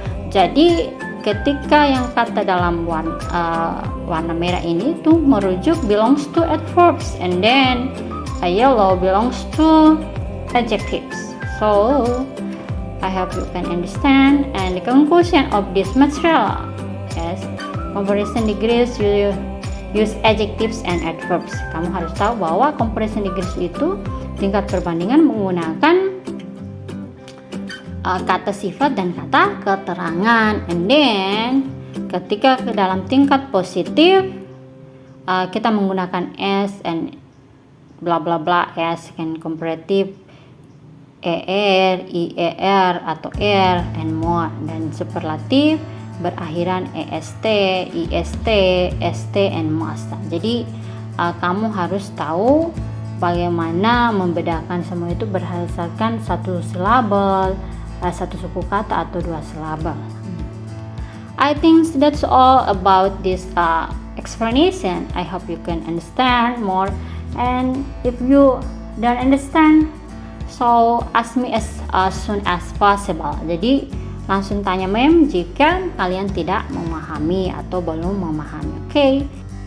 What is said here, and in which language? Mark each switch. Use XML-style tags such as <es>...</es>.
<id>Jadi ketika yang kata dalam warna merah ini tuh merujuk</id> <en>belongs to adverbs, and then a yellow belongs to adjectives. So I hope you can understand. And the conclusion of this material is comparison degrees, you use adjectives and adverbs.</en> <id>Kamu harus tahu bahwa comparison degrees itu tingkat perbandingan menggunakan kata sifat dan kata keterangan.</id> <en>And then</en> <id>ketika ke dalam tingkat positif kita menggunakan s and bla bla bla, s and comparative ier atau er and more, dan superlatif berakhiran est, ist, st and most. Jadi kamu harus tahu bagaimana membedakan semua itu berdasarkan satu silabel, satu suku kata atau dua silabel.</id> <en>I think that's all about this explanation. I hope you can understand more, and if you don't understand, So ask me as soon as possible.</en> <id>Jadi langsung tanya ma'am jika kalian tidak memahami atau belum memahami. Oke.</id>